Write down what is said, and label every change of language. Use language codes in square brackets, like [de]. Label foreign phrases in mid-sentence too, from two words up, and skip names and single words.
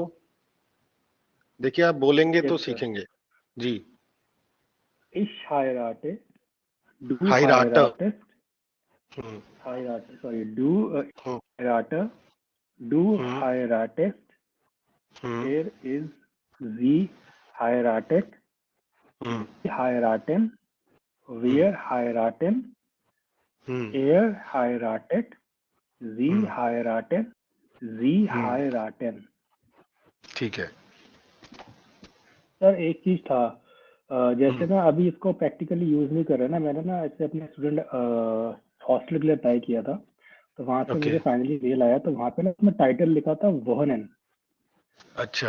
[hi] देखिए आप बोलेंगे तो [en] Yes, sir. [hi] सीखेंगे जी। [de] Ich heirate, du हाइराटर, heiratest, heirate, sorry, du heirate, du heiratest, er is sie heiratet, sie heiraten, wir heiraten, er heiratet, sie heiraten, sie heiraten. [hi] ठीक है। सर एक चीज था, जैसे ना अभी इसको प्रैक्टिकली यूज नहीं कर रहे ना, मैंने ना ऐसे अपने [en] student hostel [hi] के लिए अप्लाई किया था, तो वहां से ओके, मुझे फाइनली मेल आया, तो वहां पे ना उसमें टाइटल लिखा था वोहनन। अच्छा।